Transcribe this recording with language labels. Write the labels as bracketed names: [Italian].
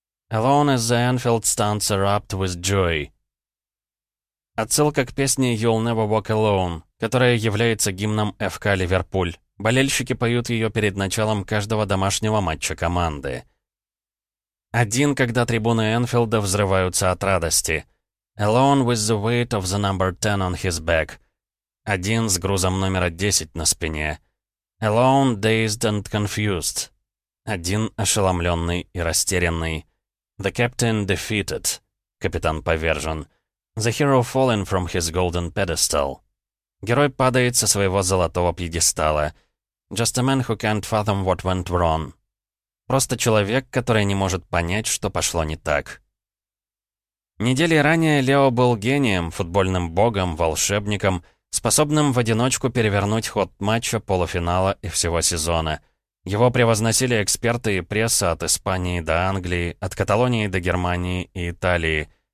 [English] Alone as the Anfield stands erupt with joy. [Russian] Отсылка к песне You'll Never Walk Alone, которая является гимном ФК Ливерпуль. Болельщики поют ее перед началом каждого домашнего матча команды. Один, когда трибуны Энфилда взрываются от радости. [English] Alone with the weight of the number 10 on his back. [Russian] Один с грузом номера 10 на спине. [English] Alone, dazed and confused. [Russian] Один ошеломленный и растерянный. [English] The captain defeated. [Russian] Капитан повержен. [English] The hero fallen from his golden pedestal. [Russian] Герой падает со своего золотого пьедестала. [English] Just a man who can't fathom what went wrong. [Russian] Просто человек, который не может понять, что пошло не так. Недели ранее Лео был гением, футбольным богом, волшебником, способным в одиночку перевернуть ход матча, полуфинала и всего сезона. Его превозносили эксперты и пресса от Испании до Англии, от Каталонии до Германии и Италии.